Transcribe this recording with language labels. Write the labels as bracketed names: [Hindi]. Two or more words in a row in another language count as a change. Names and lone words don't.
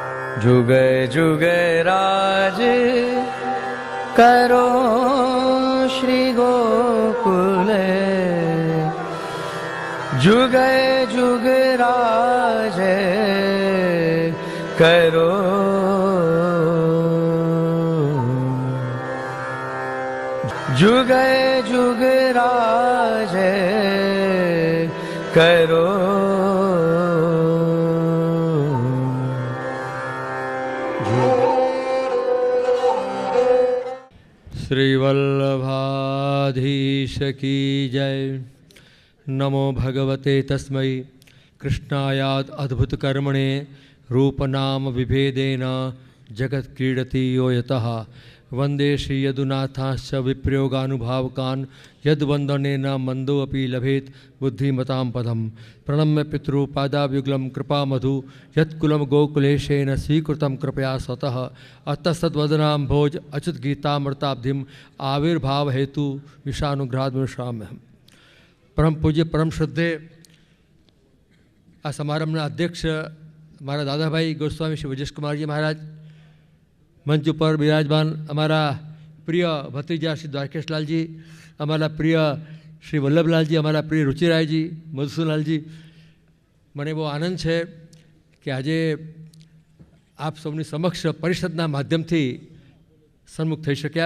[Hindi] जुगे जुगे राज करो श्री गोकुले, जुगे जुगे राज करो, जुगे जुगे राज करो। श्री वल्लभाधीश की जय। [Sanskrit] नमो भगवते तस्मै कृष्णायाद अद्भुत कर्मणे रूप नाम विभेदेन जगत क्रीडति यो यतः। वंदे श्री यदुनाथाश्च विप्रयोगानुभावकान् यद्वंदनेन मंदो अपि लभेत बुद्धिमतां पदम। प्रणम्य पितृपादाभ्युगलं कृपामधु यत्कुलं गोकुलेशेन स्वीकृतं कृपया स्वतः। अतस्तद्वदनां भोज अच्युत गीतामृताब्धिम आविर्भाव हेतु विषानुग्रहाद विश्राम्यहम्। [Gujarati] પરમ પૂજ્ય પરમ શ્રદ્ધે આ સમારંભના अध्यक्ष મારા દાદાભાઈ ગોસ્વામી શ્રી વજેશ કુમારજી મહારાજ, મંચ ઉપર બિરાજમાન અમારા પ્રિય ભત્રીજા શ્રી દ્વારકેશલાલજી, અમારા પ્રિય શ્રી વલ્લભલાલજી, અમારા પ્રિય રુચિરાયજી, મધુસૂદનલાલજી, મને બહુ આનંદ છે કે આજે આપ સૌની સમક્ષ પરિષદના માધ્યમથી સન્મુખ થઈ શક્યા.